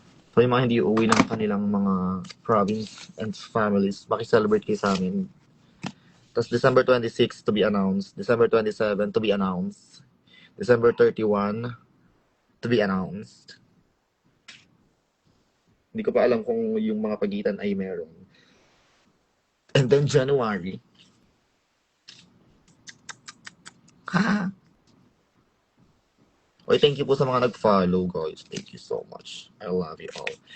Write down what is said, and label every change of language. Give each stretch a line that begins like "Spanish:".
Filipino: So yung mga hindi uuwi ng kanilang mga province
English: and families,
Filipino: makicelebrate kayo sa amin. Tapos
English: December 26 to be announced. December 27 to be announced. December 31 to be announced.
Filipino: Hindi ko pa alam kung yung mga pagitan ay meron.
English: And then January. Ha? Oy, thank you po
Filipino: sa mga nag-follow,
English: guys. Thank you so much. I love you all.